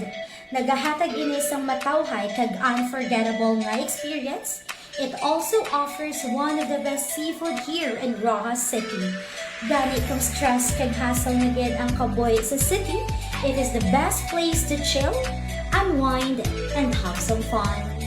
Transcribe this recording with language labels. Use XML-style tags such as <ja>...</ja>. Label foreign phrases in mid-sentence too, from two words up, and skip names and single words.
<hil>Nagahatag ini sang matawhay kag unforgettable nga experience.</hil> <en>It also offers one of the best seafood here in Roxas City.</en> <hil>Gani kung stress kag hassle na gid ang kaboy sa city,</hil> <en>it is the best place to chill, unwind, and have some fun.</en>